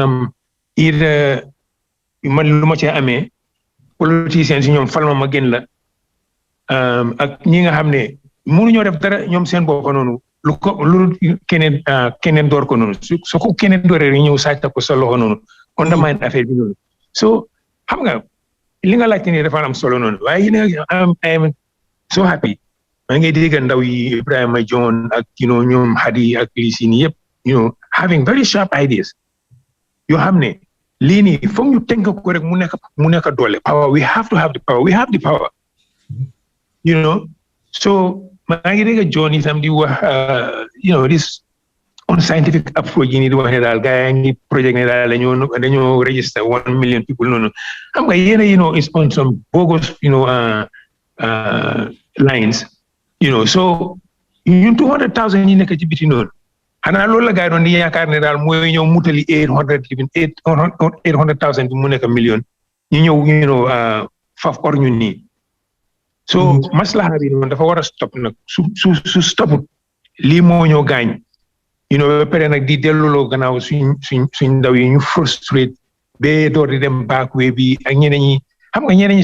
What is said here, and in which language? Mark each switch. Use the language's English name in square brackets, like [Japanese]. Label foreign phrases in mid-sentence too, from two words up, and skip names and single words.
[Wolof] man lu ma cee amee politiciens yi ñoom falma ma gën la ak ñi nga xam ne mënuñoo def dara ñoom seen bopp noonu lu keneen door ko noonu su ko keneen dooree rek ñëw sàcc ko sa loxo noonu undermine affaire bi noonu so xam nga li nga laajte nii dafa am solo noonu waaye [English] I am so happy [Wolof] maa ngi dégg ndaw yi Ibrahima John ak ñoom Hadi ak lisi nii yëpp [English] having very sharp ideas [Wolof] yoo xam ne lii nii foog ñu tënk ko rek mu nekk doole [English] power we have to have the power [Wolof] so maa ngi dégg John itam di wax [English] this unscientific approach [Wolof] yi nii di wax ne daal gars yi ngi project ne daal dañoo [English] register 1 million people [Wolof] noonu xam nga yéen [English] is on some bogus lines [Wolof] so ñun 200,000 yi nekk ci biti noonu xanaa loolu la gars yi doon di yaakaar ne daal mooy ñëw mutali 800,000 bi mu nekk million ñu ñëw faf or ñun nii so maslaha bi noonu dafa war a stop nag su stoput lii moo ñoo gaañ ba pare nag di delloo gannaaw suñ ndaw yi ñu frustrate ba door di dem backway bi ak ñeneen ñi xam nga ñeneen ñi